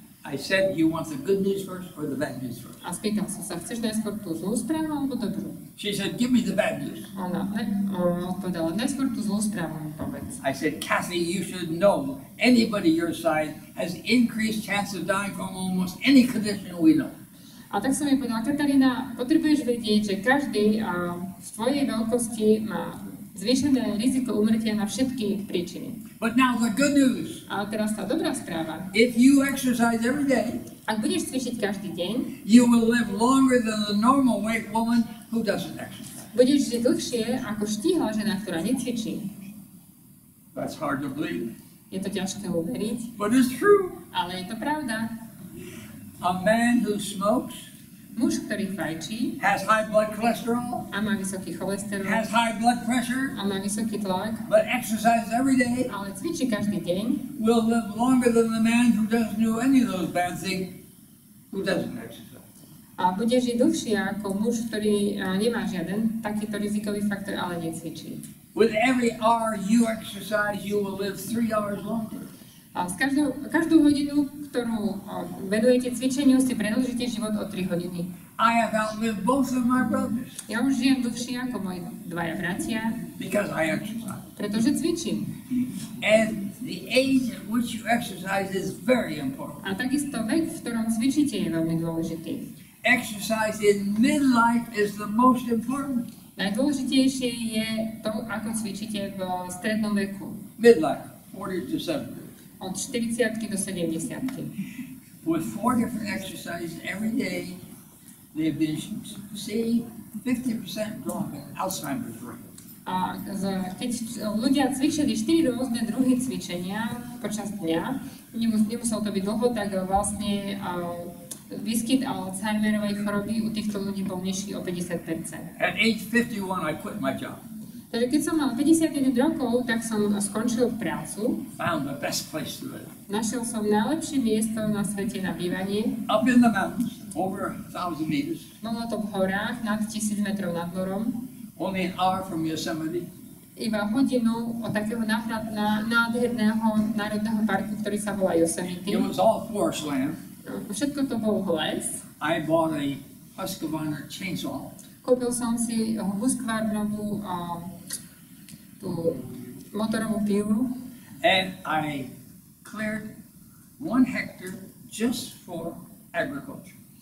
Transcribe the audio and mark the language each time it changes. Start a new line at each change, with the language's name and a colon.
English: I said, you want the good news first or the bad news first?
Slovak: A spýtal som sa, chceš najskôr tú zlú správu alebo dobrú?
English: She said, give me the bad news.
Slovak: Ona odpovedala, najskôr tú zlú správu mi povedz.
English: I said, Kathy, you should know anybody your size has increased chance of dying from almost any condition we know.
Slovak: A tak som jej povedala, Katarína, potrebuješ vedieť, že každý v svojej veľkosti má zvýšené riziko umrtia na všetky príčiny.
English: But now the good news.
Slovak: A teraz tá dobrá správa.
English: If you exercise every day,
Slovak: ak budeš cvičiť každý deň,
English: you will live longer than the normal weight woman who doesn't exercise.
Slovak: Budeš žiť dlhšie ako štíhla žena, ktorá necvičí.
English: That's hard to believe.
Slovak: Je to ťažké uveriť,
English: But it's true.
Slovak: ale je to pravda.
English: A man who smokes
Slovak: Muž, ktorý fajčí
English: has high blood cholesterol,
Slovak: a má vysoký cholesterol
English: has high blood pressure,
Slovak: a má vysoký tlak,
English: but exercises every day,
Slovak: ale cvičí každý deň,
English: will live longer than the man who doesn't do any of those bad things, who doesn't exercise.
Slovak: a bude žiť dlhšie ako muž, ktorý nemá žiaden takýto rizikový faktor, ale necvičí.
English: With every hour you exercise, you will live 3 hours longer.
Slovak: A každú hodinu, ktorú venujete cvičeniu, si predĺžite život o 3 hodiny.
English: I have outlived both of my brothers
Slovak: Ja už žijem dlhšie ako moji dvaja bratia,
English: because I exercise.
Slovak: pretože cvičím.
English: And the age at which you exercise is very important.
Slovak: A takisto vek, v ktorom cvičíte, je veľmi dôležitý.
English: Exercise in midlife is the most important.
Slovak: Najdôležitejšie je to, ako cvičíte v strednom veku.
English: Midlife, 40 to 70.
Slovak: Od 40 do 70.
English: With 4 different exercises every day, they've been seeing 50% drop in Alzheimer's rate.
Slovak: A keď ľudia cvičili 4 rôzne druhy cvičenia počas dňa, nemuselo to byť dlho, tak vlastne výskyt Alzheimerovej choroby u týchto ľudí bol nižší o 50%.
English: At age 51, I quit my job.
Slovak: Takže keď som mal 51 rokov, tak som skončil prácu.
English: Found the best place to live.
Slovak: Našiel som najlepšie miesto na svete na bývanie.
English: Up in the mountains, over 1,000 meters.
Slovak: Bolo to v horách, nad 1000 metrov nad morom.
English: Only an hour from Yosemite.
Slovak: Iba hodinu od takého nádherného národného parku, ktorý sa volá Yosemite.
English: It was all forest land.
Slovak: Všetko to bol les.
English: I bought a Husqvarna chainsaw.
Slovak: Kúpil som si Husqvarnovú tú motorovú pílu.
English: And I cleared 1 hectare just for agriculture.